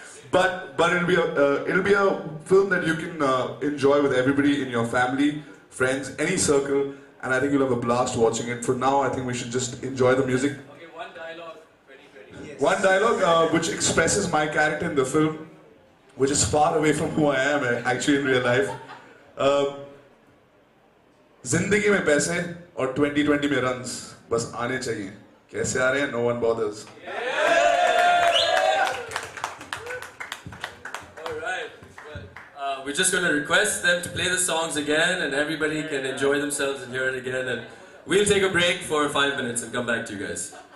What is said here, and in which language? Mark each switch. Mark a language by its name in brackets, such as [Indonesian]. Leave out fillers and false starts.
[English] But it'll be a film that you can enjoy with everybody in your family, friends, any circle, and I think you'll have a blast watching it. For now, I think we should just enjoy the music. Okay, one dialogue. Yes. One dialogue which expresses my character in the film, which is far away from who I am actually in real life. [Hindi] जिंदगी में पैसे और 2020 में runs बस आने चाहिए. कैसे आ रहे हैं? [English] No one bothers. All right. Well, we're just going to request them to play the songs again, and everybody can enjoy themselves and hear it again. And we'll take a break for 5 minutes and come back to you guys.